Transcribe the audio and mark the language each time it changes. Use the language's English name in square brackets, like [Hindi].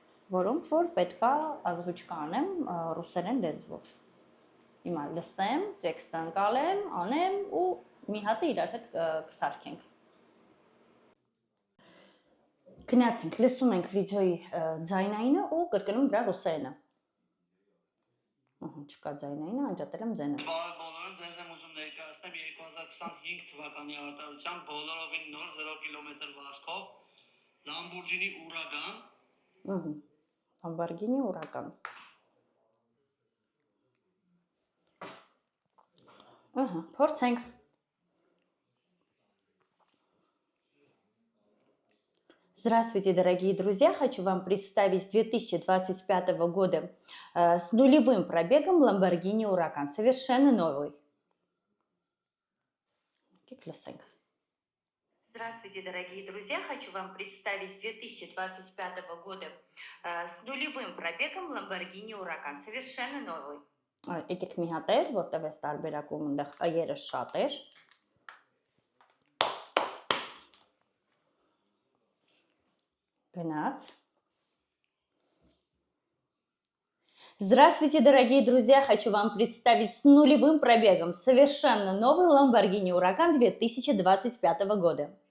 [Armenian] որոնք որ պետքա ազգուճկա անեմ ռուսերեն լեզվով։ Հիմա լսեմ, տեքստը անցալեմ, անեմ ու մի հատ իրար հետ կսարքենք։ Գնացինք, լսում ենք վիդեոյի ձայնայինը ու կրկնում դրա ռուսերենը։ Ահա, չկա ձայնայինը, անջատել եմ ձայնը։ Բարև բոլորին, ձեզ եմ ուզում ներկայացնել 2025 թվականի արտադրության բոլորովին նոր 0 կիլոմետր վազքով Lamborghini Huracan։ [Russian] Lamborghini Huracan։ Ага, [Armenian] փորձենք։ [Russian] Здравствуйте, дорогие друзья! Хочу вам представить 2025 года с нулевым пробегом Lamborghini Huracan. Совершенно новый. Здравствуйте, дорогие друзья! Хочу вам представить 2025 года с нулевым пробегом Lamborghini Huracan. Совершенно новый. [Armenian] Եկեք մի հատ էր, որտեղ էս տարբերակում այնտեղ այերը շատ էր։ Գնաց։ [Russian] Здравствуйте, дорогие друзья! Хочу вам представить с нулевым пробегом совершенно новый Lamborghini Huracan 2025 года.